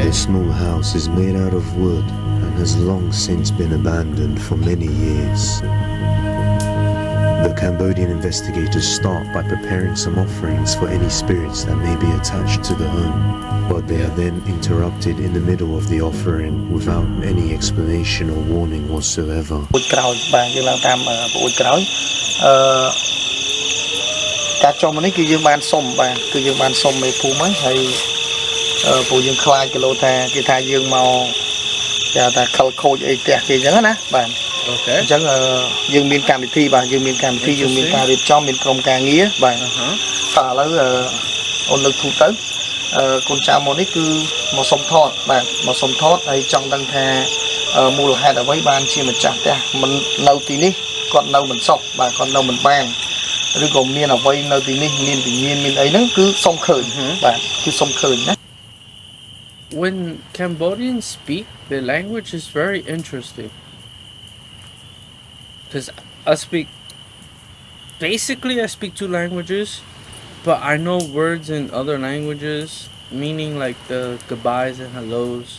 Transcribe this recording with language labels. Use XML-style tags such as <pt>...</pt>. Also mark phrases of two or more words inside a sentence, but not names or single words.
<en>The small house is made out of wood and has long since been abandoned for many years. The Cambodian investigators start by preparing some offerings for any spirits that may be attached to the home, but they are then interrupted in the middle of the offering without any explanation or warning whatsoever.</en> <km>អូខេ អញ្ចឹងយើងមានកម្មវិធីបាទយើងមានកម្មវិធីយើងមានការរៀបចំមានក្រុមការងារបាទឥឡូវអូនលើកទូទៅកូនចៅមកនេះគឺមកសុំថតបាទមកសុំថតហើយចង់ដឹងថាមូលហេតុអ្វីបានជាម្ចាស់ផ្ទះមិននៅទីនេះគាត់នៅមិនសុខបាទគាត់នៅមិនបានឬក៏មានអ្វីនៅទីនេះមានវិញ្ញាណមានអីហ្នឹងគឺសុំឃើញបាទគឺសុំឃើញណា</km> <en>When Cambodians speak, their language is very interesting. Because I speak 2 languages, but I know words in other languages, meaning like the goodbyes and hellos.</en>